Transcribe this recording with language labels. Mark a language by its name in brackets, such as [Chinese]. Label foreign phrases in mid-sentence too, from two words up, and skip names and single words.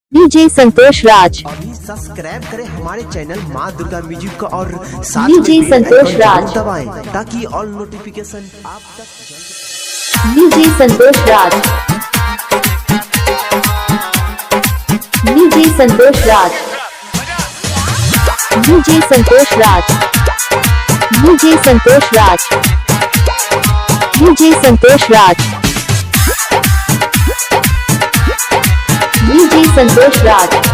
[Hindi] डीजे संतोष राज। अभी सब्सक्राइब करें हमारे चैनल माँ दुर्गा म्यूजिक को और साथ डीजे में संतोष [English] bell icon [Hindi] राज दबाएं ताकि [English] all notification [Hindi] आप तक डीजे संतोष राज। डीजे संतोष राज। डीजे संतोष राज। डीजे संतोष राज। डीजे संतोष राज। डीजे संतोष राज।